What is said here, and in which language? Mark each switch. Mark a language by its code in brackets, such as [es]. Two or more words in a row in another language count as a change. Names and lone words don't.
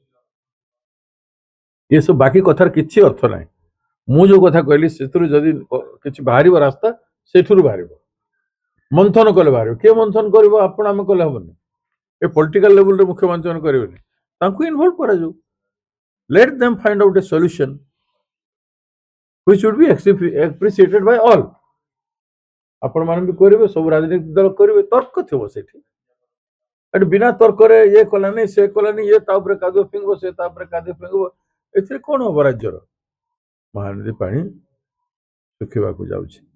[or] ଏସବୁ ବାକି କଥାର କିଛି ଅର୍ଥ ନାହିଁ। ମୁଁ ଯେଉଁ କଥା କହିଲି ସେଥିରୁ ଯଦି କିଛି ବାହାରିବ ରାସ୍ତା, ସେଠୁରୁ ବାହାରିବ। ମନ୍ଥନ କଲେ ବାହାରିବ। କିଏ ମନ୍ଥନ କରିବ? ଆପଣ ଆମେ କଲେ ହବନି। ଏ ପଲିଟିକାଲ ଲେଭେଲରେ ମୁଖ୍ୟମନ୍ତ୍ରୀ ମାନେ କରିବେନି, ତାଙ୍କୁ ଇନଭଲ୍ଭ କରାଯାଉ। [en] let them find out a solution which would be appreciated by all. [or] ଆପଣ ମାନେ ବି କରିବେ, ସବୁ ରାଜନୈତିକ ଦଳ କରିବେ, ତର୍କ ଥିବ ସେଠି। ଏଠି ବିନା ତର୍କରେ ଇଏ କଲାନି, ସେ କଲାନି, ଇଏ ତା ଉପରେ କାଦୁଅ ଫିଙ୍ଗିବ, ସେ ତା ଉପରେ କାଦୁଅ ଫିଙ୍ଗିବ, ଏଥିରେ କ'ଣ ହବ? ରାଜ୍ୟର ମହାନଦୀ ପାଣି ଶୁଖିବାକୁ ଯାଉଛି।